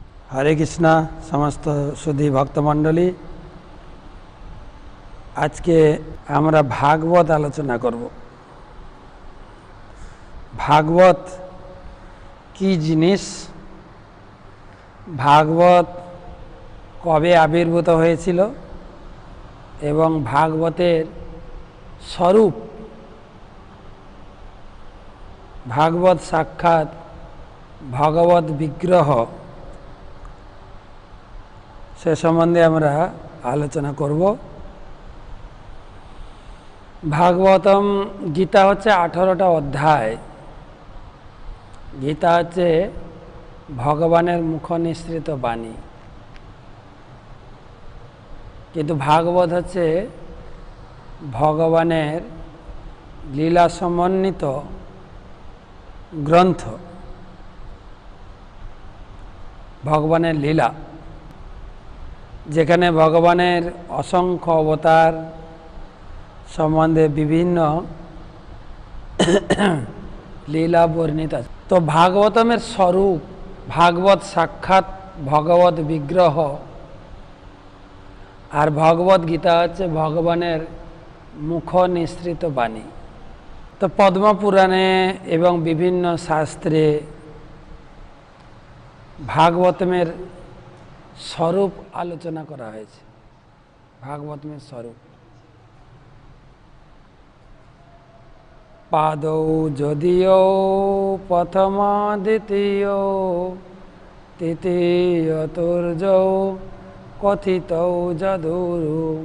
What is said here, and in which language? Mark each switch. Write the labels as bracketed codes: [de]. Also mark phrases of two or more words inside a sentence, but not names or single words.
[bn] হরে কৃষ্ণা সমস্ত সুধী ভক্তমণ্ডলী আজ কে আমরা ভাগবত আলোচনা করব। ভাগবত কী জিনিস, ভাগবত কবে আবির্ভূত হয়েছিল এবং ভাগবতের স্বরূপ, ভাগবত সাক্ষাৎ ভগবৎ বিগ্রহ সে সম্বন্ধে আমরা আলোচনা করব। ভাগবতম গীতা হচ্ছে 18টা অধ্যায়। গীতা হচ্ছে ভগবানের মুখ নিঃসৃত বাণী, কিন্তু ভাগবত হচ্ছে ভগবানের লীলা সমন্বিত গ্রন্থ, ভগবানের লীলা যেখানে ভগবানের অসংখ্য অবতার সম্বন্ধে বিভিন্ন লীলা বর্ণিত আছে। তো ভাগবতমের স্বরূপ, ভাগবত সাক্ষাৎ ভগবৎ বিগ্রহ আর ভগবৎ গীতা হচ্ছে ভগবানের মুখ নিঃসৃত বাণী। তো পদ্ম পুরাণে এবং বিভিন্ন শাস্ত্রে ভাগবতমের স্বরূপ আলোচনা করা হয়েছে। ভাগবতমের স্বরূপ [sa] पादौ যদিও प्रथम द्वितीय तृतीय चतुर्थौ कथितौ जदुरु